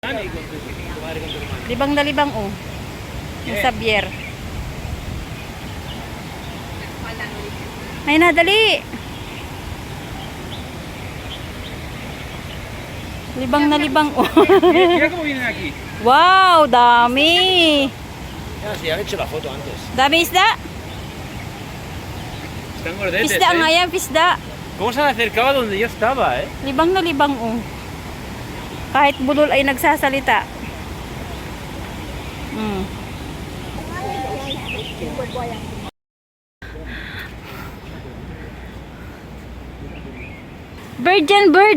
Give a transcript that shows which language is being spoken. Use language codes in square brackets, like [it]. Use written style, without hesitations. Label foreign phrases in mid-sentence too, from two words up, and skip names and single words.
[tl] Libang na libang oh. Yung Xavier. Ay na, dali. Libang na libang oh. [es] Mira cómo vienen aquí. [tl] Wow, dami. [es] Ya, si han hecho la foto antes. [tl] Dami isda. [es] Están gordetes, [tl] Pisda nga yan, pisda. [es] ¿Cómo se han acercado donde yo estaba, [tl] Libang na libang oh. Kahit budol ay nagsasalita. Bird yan, bird.